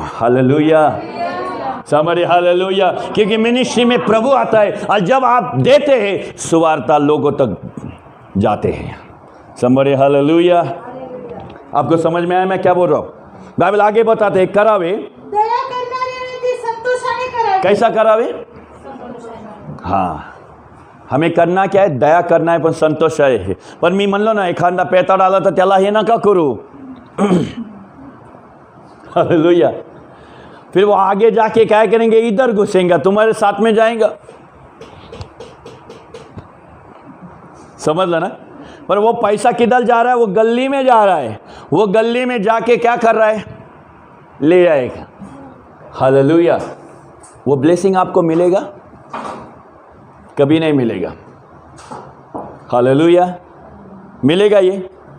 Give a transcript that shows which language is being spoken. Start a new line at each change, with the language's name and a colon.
Hindi: Hallelujah. समझे? Hallelujah. क्योंकि ministry में प्रभु आता है और जब आप देते हैं सुवार्ता लोगों तक जाते हैं। समझे? हालेलुया। आपको समझ में आया मैं क्या बोल रहा हूँ? बाइबल आगे बताते हैं करावे,
Marathi: दया करणारे ते संतोषाने करावे।
Hindi: कैसा करावे? हाँ, हमें करना क्या है? दया करना है,
Marathi: पण संतोष आहे। पण मी म्हणलो ना एखादा पेताड आला तर त्याला हे नका करू। हालेलुया।
Hindi: फिर वो आगे जाके क्या करेंगे? इधर घुसेंगे, तुम्हारे साथ में जाएगा। समझ लो ना? पर वो पैसा किधर जा रहा है? वो गली में जा रहा है। वो गली में जाके क्या कर रहा है? ले जाएगा। हालेलुया। वो ब्लेसिंग आपको मिलेगा? कभी नहीं मिलेगा। हालेलुया। मिलेगा ये?